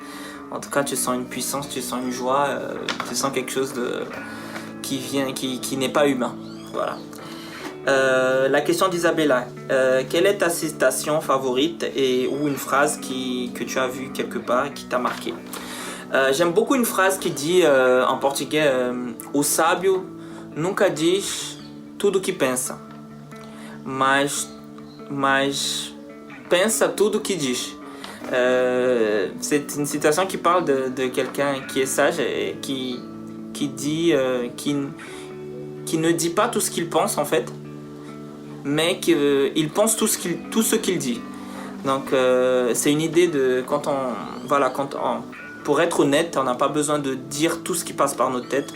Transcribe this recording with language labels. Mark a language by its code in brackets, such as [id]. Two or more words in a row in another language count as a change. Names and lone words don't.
[fr] En tout cas, tu sens une puissance, tu sens une joie, tu sens quelque chose qui n'est pas humain. Voilà. La question d'Isabella, quelle est ta citation favorite ou une phrase que tu as vue quelque part et qui t'a marqué? J'aime beaucoup une phrase qui dit en portugais, [pt] o sábio nunca diz tudo que pensa, mas pensa tudo que diz. [fr] C'est une citation qui parle de quelqu'un qui est sage et qui ne dit pas tout ce qu'il pense en fait, mais qu'il pense tout ce qu'il dit. Donc c'est une idée de pour être honnête, on n'a pas besoin de dire tout ce qui passe par notre tête.